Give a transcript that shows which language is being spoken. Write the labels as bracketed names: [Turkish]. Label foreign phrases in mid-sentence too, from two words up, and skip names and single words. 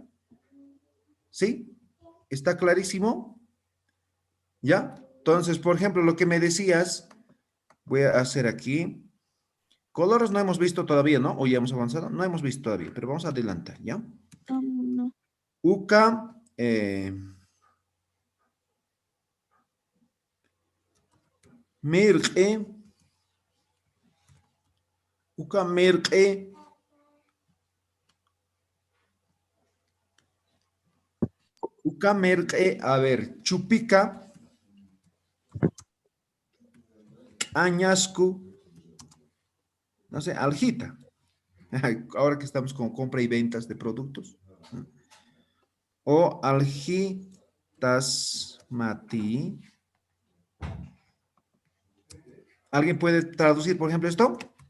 [Spanish] ¿Sí? ¿Está clarísimo? ¿Ya? Entonces, por ejemplo, lo que me decías, voy a hacer aquí. Colores no hemos visto todavía, ¿no? ¿O ya hemos avanzado? No hemos visto todavía, pero vamos a adelantar, ¿ya? No. [Quechua] Uca, mirque, uca mirque, uca mirque, [Spanish] a ver, [Quechua] chupica, añascu, [Spanish] no sé, aljita. Ahora que estamos con compra y ventas de productos, ¿no? [Quechua] O aljitas mati. [Spanish] ¿Alguien puede traducir, por ejemplo, esto?